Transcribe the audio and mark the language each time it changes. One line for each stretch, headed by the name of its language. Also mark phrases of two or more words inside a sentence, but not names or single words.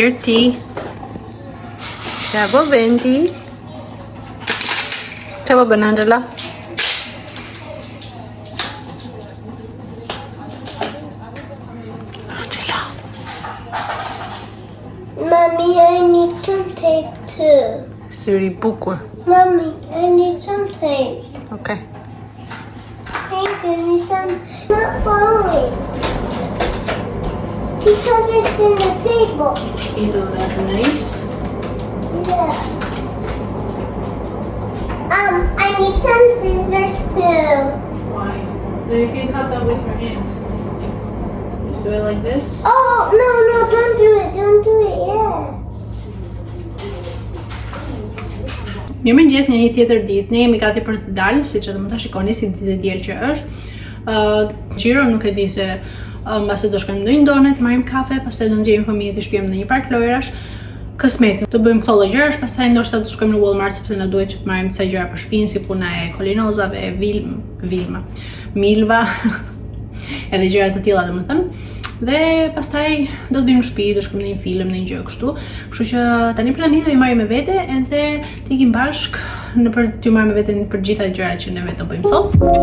Albanian: Venti? Çfarë po Venti? Çfarë po bën Angela? Angela.
English: Mommy, I need some tape too.
Albanian: Syri bukur.
English: Mommy, I need some tape. Okay. Can you give me some? Not falling. Because it's in the table. Isn't that nice? Yeah. I need some scissors too. Why? No, you can cut that with your hands. Do it like this. Oh, no, don't do it. Don't do it yet.
Albanian: Mirëmëngjes, një tjetër ditë. Ne jemi gati për të dalë, siç edhe mund ta shikoni si ditë e diel që është. Xhiro nuk e di se mbase do shkojmë në ndonjë done të marrim kafe, pastaj do nxjerrim fëmijët të shpijëm në një park lojrash. Kësmet, do bëjmë këto lloj gjërash, pastaj ndoshta do shkojmë në Walmart sepse na duhet që të marrim disa gjëra për shtëpinë, si puna e kolinozave, milva, edhe gjëra të tilla domethënë. Dhe pastaj do të bëjmë në shtëpi, do shkojmë në një film, në një gjë kështu. Kështu që tani plani do i marrim me vete edhe të ikim bashk në për t'ju marrë me vete për gjitha gjërat që ne vetë do bëjmë sot.